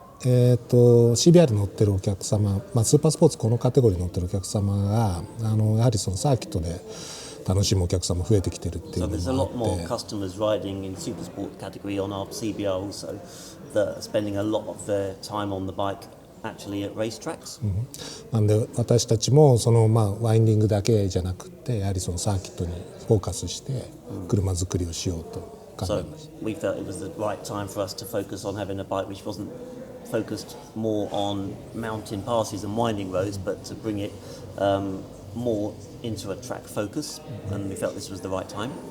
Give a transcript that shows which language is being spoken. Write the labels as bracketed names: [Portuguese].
[Japanese] CBR 乗ってるお客様、スーパースポーツこのカテゴリー乗ってるお客様がやはりそのサーキットで楽しむお客様増えてきてるっていうのもあって。 [English] So there's a lot more customers riding in super sport category on our CBR also that are spending a lot of their time on the bike actually at race tracks. [Japanese] なんで私たちもそのワインディングだけじゃなくてやはりそのサーキットにフォーカスして車作りをしようと考えました。 [English] So we felt it was the right time for us to focus on having a bike which wasn't focused more on mountain passes and winding roads, but to bring it more into a track focus, and we felt this was the right time.